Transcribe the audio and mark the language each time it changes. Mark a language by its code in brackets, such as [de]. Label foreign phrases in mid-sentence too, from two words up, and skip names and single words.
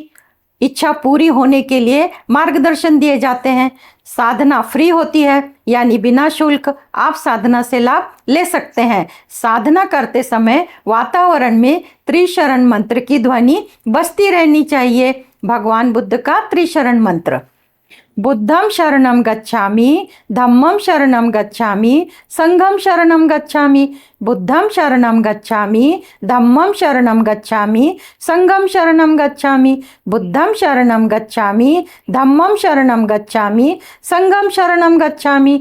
[hi] इच्छा पूरी होने के लिए मार्गदर्शन दिए जाते हैं। साधना फ्री होती है, यानी बिना शुल्क आप साधना से लाभ ले सकते हैं। साधना करते समय वातावरण में त्रिशरण मंत्र की ध्वनि बजती रहनी चाहिए। भगवान बुद्ध का त्रिशरण मंत्र: [pi] बुद्धं शरणं गच्छामि, धम्मं शरणं गच्छामि, संघं शरणं गच्छामि। बुद्धं शरणं गच्छामि, धम्मं शरणं गच्छामि, संघं शरणं गच्छामि। बुद्धं शरणं गच्छामि, धम्मं शरणं गच्छामि, संघं शरणं गच्छामि।